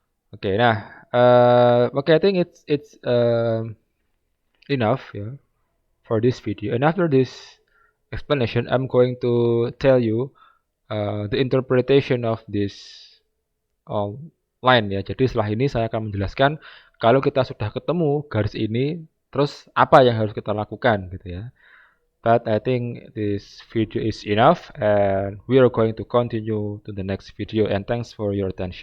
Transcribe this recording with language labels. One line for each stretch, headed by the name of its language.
English: Okay, nah, okay, I think it's enough yeah for this video. And after this explanation, I'm going to tell you the interpretation of this line ya.
Indonesian: Jadi setelah ini saya akan menjelaskan kalau kita sudah ketemu garis ini, terus apa yang harus kita lakukan gitu ya.
English: But I think this video is enough and we are going to continue to the next video and thanks for your attention.